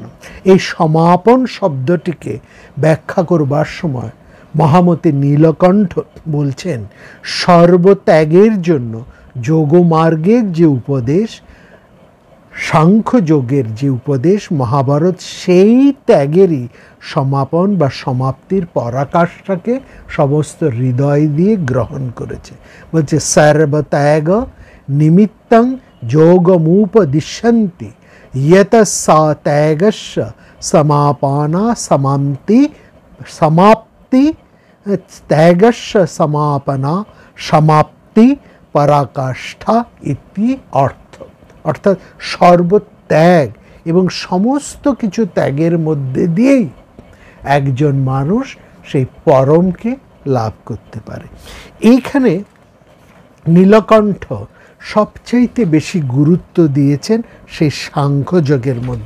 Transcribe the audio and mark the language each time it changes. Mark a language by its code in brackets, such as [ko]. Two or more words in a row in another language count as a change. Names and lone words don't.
[bn] এই সমাপন শব্দটিকে ব্যাখ্যা করবার সময় মহামতি নীলকণ্ঠ বলছেন, সর্বত্যাগের জন্য যোগমার্গের যে উপদেশ, সাংখ্যযোগের যে উপদেশ মহাভারত সেই ত্যাগেরই সমাপন বা সমাপ্তির পরাকাষ্ঠাকে সমস্ত হৃদয় দিয়ে গ্রহণ করেছে। [sa] বলছে সর্বত্যাগ নিমিত্তং যোগমুপদিশ্যন্তি यतस्सा त्यागस्य समापना समाप्ति त्यागस्य समापना समाप्ति पराकाष्ठा इति अर्थ। [bn] অর্থাৎ সর্বত্যাগ এবং সমস্ত কিছু ত্যাগের মধ্যে দিয়েই একজন মানুষ সেই পরমকে লাভ করতে পারে। এইখানে নীলকণ্ঠ সবচাইতে বেশি গুরুত্ব দিয়েছেন সেই সাংখ্যযোগের মধ্যে।